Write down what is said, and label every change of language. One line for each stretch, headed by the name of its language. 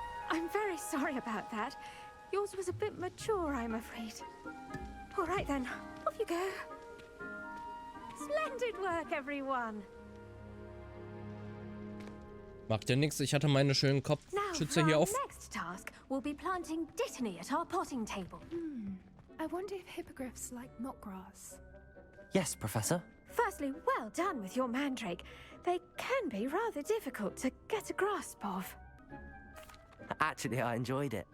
English: I'm very sorry about that. Yours was a bit mature, I'm afraid. All right then, off you go. Splendid work, everyone.
German: Macht ja nichts, ich hatte meine schönen Kopfschützer hier auf.
English: Next task will be planting dittany at our potting table. I wonder if hippogriffs like knotgrass. Yes, Professor. Firstly, well done with your mandrake. They can be rather difficult to get a grasp of. Actually, I enjoyed it.